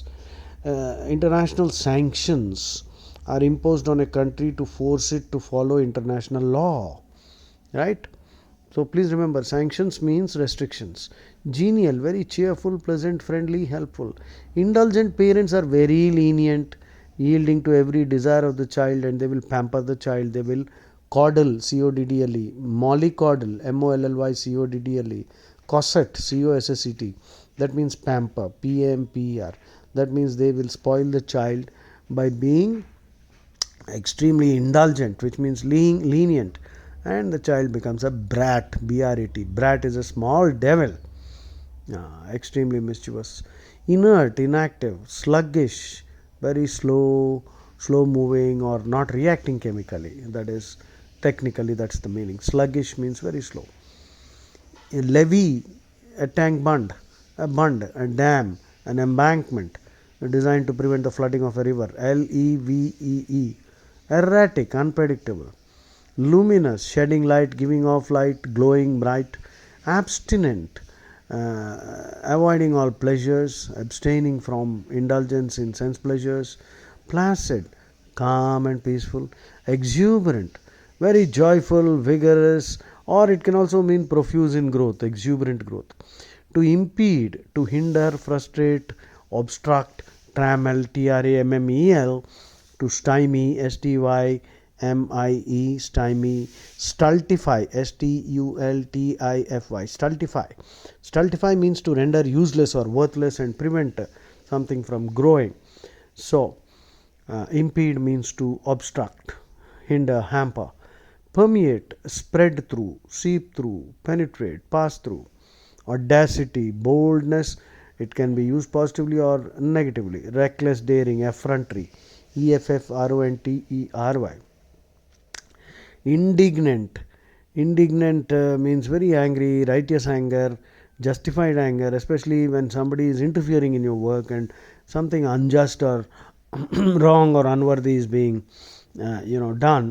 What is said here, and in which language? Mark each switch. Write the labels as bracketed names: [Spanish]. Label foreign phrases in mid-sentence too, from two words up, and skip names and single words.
[English] International sanctions are imposed on a country to force it to follow international law, right? So please remember, sanctions means restrictions. Genial, very cheerful, pleasant, friendly, helpful. Indulgent parents are very lenient, yielding to every desire of the child, and they will pamper the child. They will coddle, C-O-D-D-L-E, mollycoddle, M-O-L-L-Y-C-O-D-D-L-E, cosset, C-O-S-S-E-T, that means pamper, P-A-M-P-E-R. That means they will spoil the child by being extremely indulgent, which means lenient, and the child becomes a brat, B-R-A-T. Brat is a small devil, extremely mischievous. Inert, inactive, sluggish, very slow moving or not reacting chemically. That is, technically, that's the meaning. Sluggish means very slow. A levee, a tank bund, a dam, an embankment designed to prevent the flooding of a river. L-E-V-E-E. Erratic, unpredictable. Luminous, shedding light, giving off light, glowing bright. Abstinent, avoiding all pleasures, abstaining from indulgence in sense pleasures. Placid, calm and peaceful. Exuberant, very joyful, vigorous, or it can also mean profuse in growth, exuberant growth. To impede, to hinder, frustrate, obstruct, trammel, T-R-A-M-M-E-L. To stymie, S-T-Y-M-I-E, stymie. Stultify, S-T-U-L-T-I-F-Y, stultify. Stultify means to render useless or worthless and prevent something from growing. So, impede means to obstruct, hinder, hamper. Permeate, spread through, seep through, penetrate, pass through. Audacity, boldness, it can be used positively or negatively. Reckless daring, effrontery, E-F-F-R-O-N-T-E-R-Y. Indignant, indignant means very angry, righteous anger, justified anger, especially when somebody is interfering in your work and something unjust or wrong or unworthy is being done.